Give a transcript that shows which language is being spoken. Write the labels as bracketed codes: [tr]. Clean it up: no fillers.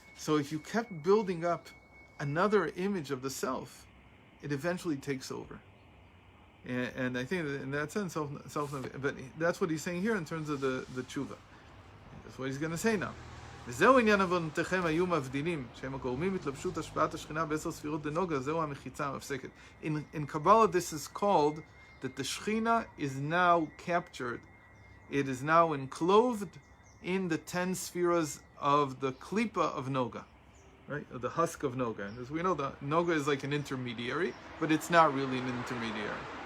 [en] So if you kept building up another image of the self, it eventually takes over. And I think that in that sense, but that's what he's saying here in terms of the teshuvah. That's what he's going to say now. [he] וזהו עניין עוונותיכם היו מבדילים, שהם הגורמים התלבשות השפעת השכינה ב10 ספירות דנוגה, זהו המחיצה המפסקת. [en] In Kabbalah, this is called that the Shekhinah is now captured. It is now enclosed in the 10 spheres of the klipa of Noga, right? Of the husk of Noga. And as we know, the Noga is like an intermediary, but it's not really an intermediary.